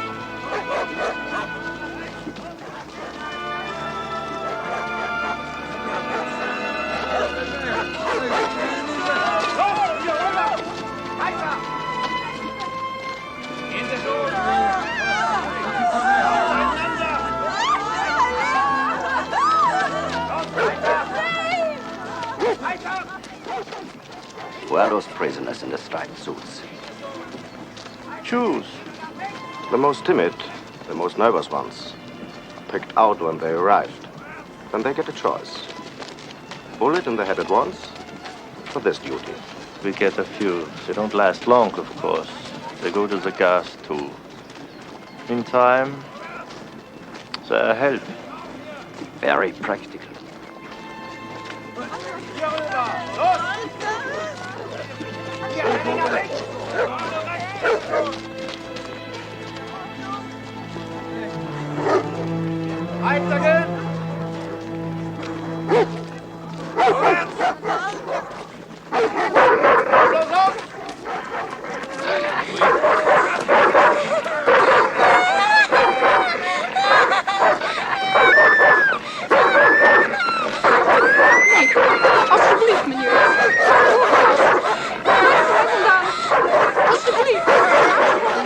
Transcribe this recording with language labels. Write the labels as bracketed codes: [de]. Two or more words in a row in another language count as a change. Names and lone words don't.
[de] Los, hier rüber! Weiter! Gehen Sie durch! Auseinander! Los, weiter! Weiter! [en] Who are those prisoners in the striped suits? Choose. The most timid, the most nervous ones, picked out when they arrived. Then they get a choice. Bullet in the head at once, for this duty. We get a few. They don't last long, of course. They go to the gas, too. In time, they help. Very practical. [de] Hier rüber! Los! Hier, Henry, nach rechts! Weitergehen! Vorwärts! Los, los, los! [nl] Alsjeblieft, meneer. Alsjeblieft.